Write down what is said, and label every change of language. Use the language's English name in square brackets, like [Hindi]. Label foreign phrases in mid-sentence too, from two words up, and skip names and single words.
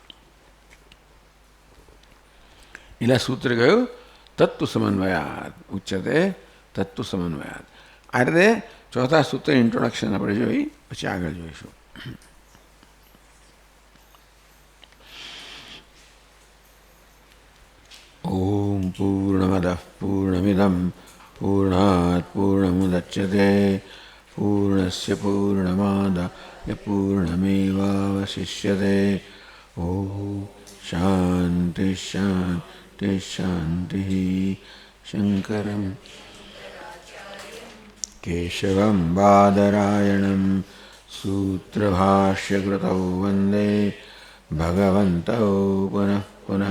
[Gujarati] એટલે સૂત્ર કહ્યું [Sanskrit] तत्त्व समन्वयात् उच्यते. तत्त्व समन्वयात्. [Gujarati] આ રીતે ચોથા સૂત્ર ઇન્ટ્રોડક્શન આપણે જોઈ, પછી આગળ જોઈશું. [Sanskrit] ॐ पूर्णमदः पूर्णमिदम् पूर्णात् पूर्णमुदच्यते पूर्णस्य पूर्णमादाय पूर्णमेवावशिष्यते. ઓમ शांति शांति शांति। शंकरं केशवं बादरायणं सूत्रभाष्यकृतौ वन्दे भगवन्तौ पुनः पुनः।